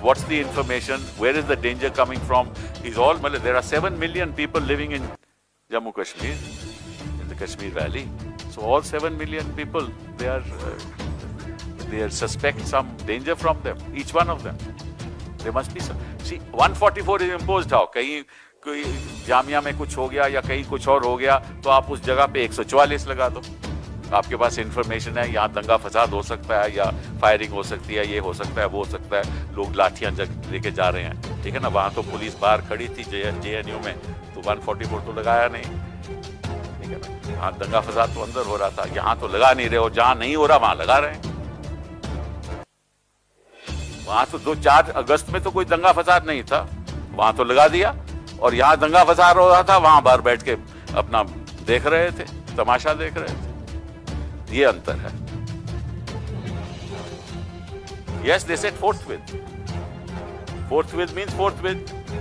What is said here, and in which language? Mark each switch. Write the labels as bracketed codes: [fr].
[en] What's the information? Where is the danger coming from? There are 7 million people living in Jammu Kashmir, in the Kashmir Valley. So all 7 million people, they are suspect some danger from them, each one of them. There must be some. See, 144 is imposed how? [hi] कहीं कोई जामिया में कुछ हो गया या कहीं कुछ और हो गया तो आप उस जगह पे 144 लगा दो. आपके पास इंफॉर्मेशन है, यहाँ दंगा फसाद हो सकता है या फायरिंग हो सकती है, ये हो सकता है, वो हो सकता है, लोग लाठियां लेके जा रहे हैं, ठीक है ना. वहां तो पुलिस बाहर खड़ी थी JNU में, तो 144 तो लगाया नहीं, ठीक है ना. हाँ, दंगा फसाद तो अंदर हो रहा था, यहाँ तो लगा नहीं रहे, और जहां नहीं हो रहा वहां लगा रहे हैं. वहां तो 4 अगस्त में तो कोई दंगा फसाद नहीं था, वहां तो लगा दिया, और यहाँ दंगा फसाद हो रहा था, वहां बाहर बैठ के अपना देख रहे थे, तमाशा देख रहे थे. ये अंतर है. [en] Yes, they said forthwith. Forthwith means forthwith.